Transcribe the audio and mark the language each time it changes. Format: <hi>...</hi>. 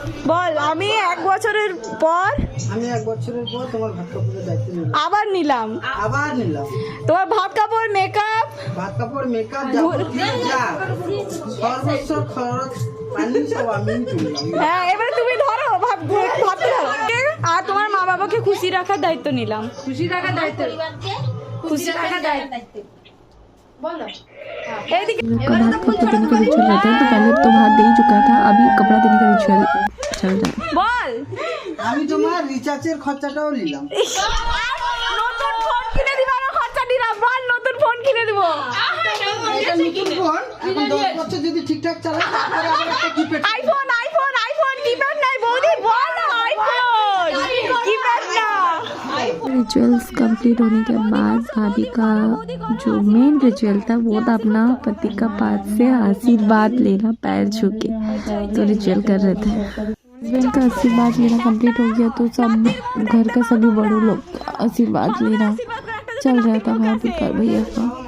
<bn>বল আমি এক বছরের পর তোমার ভাত কাপড়ের দায়িত্ব নিলাম, আবার নিলাম তোমার ভাত কাপড় মেকআপ সর্বোচ্চ খরচ পানি সব আমি তুললাম। হ্যাঁ এবারে তুমি ধরো ভাত আর তোমার মা বাবাকে খুশি রাখার দায়িত্ব নিলাম। খুশি রাখার দায়িত্ব</bn> <hi>बोलो। भात कपड़ा देने का रिचुअल रहता है, तो पहले तो भात दे ही चुका था, अभी कपड़ा देने का रिचुअल चल रहा है। बोल</hi> <bn>আমি তোমার রিচার্জের খরচাটাও নিলাম। নতুন ফোন কিনে দিবা না, খরচা দিলাম। বল নতুন ফোন কিনে দিব। এটা নতুন ফোন এখন 10 বছর যদি ঠিকঠাক চালায় তারপরে আবার একটা কিপ্যাড আইফোন কিপ্যাড নাই বৌদি, বল না আইফোন কিপ্যাড না।</bn> <hi>रिचुअल्स कंप्लीट होने के बाद भाभी का जो मेन रिचुअल था वो था अपना पति का पास से आशीर्वाद लेना पैर छू के, तो रिचुअल कर रहे थे। हस्बैंड का आशीर्वाद लेना कंप्लीट हो गया तो सब घर का सभी बड़ों लोग आशीर्वाद लेना चल रहा था भाभी का भैया का।</hi>